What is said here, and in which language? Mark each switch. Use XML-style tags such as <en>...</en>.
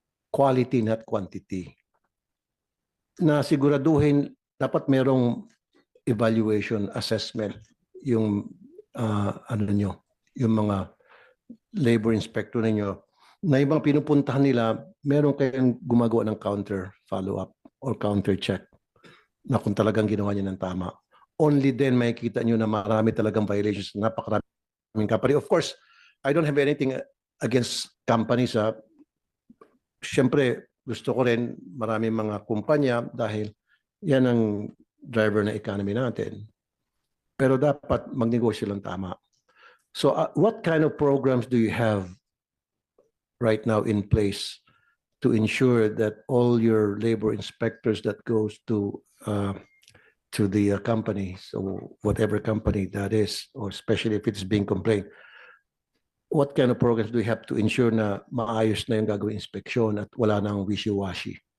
<en>Quality, not quantity.</en> <tl>Na siguraduhin, dapat merong evaluation, assessment, yung ano nyo, yung mga labor inspector ninyo, na yung mga pinupuntahan nila, meron kayong gumagawa ng counter follow-up or counter check na kung talagang ginawa niya ng tama.</tl> <en>Only then</en> <tl>makikita nyo na marami talagang violations, napakaraming company.</tl> <en>Of course, I don't have anything against companies.</en> <tl>Siyempre, gusto ko rin maraming mga kumpanya dahil yan ang driver ng economy natin. Pero dapat magnegosyo lang tama.</tl> <en>So what kind of programs do you have right now in place to ensure that all your labor inspectors that goes to the company, so whatever company that is, or especially if it's being complained, what kind of programs do you have to ensure</en> <tl>na maayos na yung gagawing inspeksyon at wala nang wishy-washy?</tl>